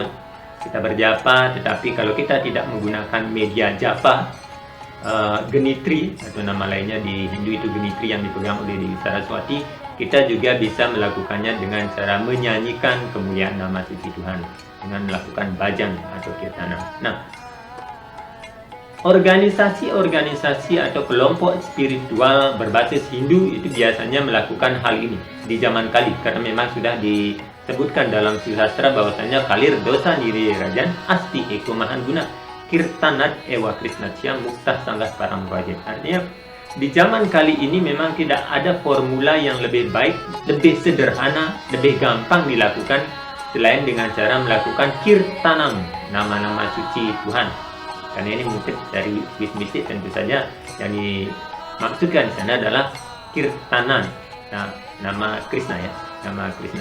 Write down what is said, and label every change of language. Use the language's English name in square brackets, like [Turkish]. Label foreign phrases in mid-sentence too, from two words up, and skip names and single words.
[Indonesian] Kita berjapa, tetapi kalau kita tidak menggunakan media japa, genitri atau nama lainnya di Hindu itu genitri yang dipegang oleh Dewi Saraswati, kita juga bisa melakukannya dengan cara menyanyikan kemuliaan nama suci Tuhan dengan melakukan bajan atau kirtana. Nah, organisasi-organisasi atau kelompok spiritual berbasis Hindu itu biasanya melakukan hal ini di zaman Kali, karena memang sudah disebutkan dalam sastra bahwasanya [Sanskrit] kalir dosa niri rajan asti eko mahan guna kirtanat ewa krisnatya muktah sanggas parang wajib. [Indonesian] Artinya di zaman Kali ini memang tidak ada formula yang lebih baik, lebih sederhana, lebih gampang dilakukan selain dengan cara melakukan kirtanam, nama-nama suci Tuhan. Karena ini mungkin dari mistik tentu saja yang dimaksudkan di sana adalah kirtanan, nah, nama Krishna ya, nama Krishna.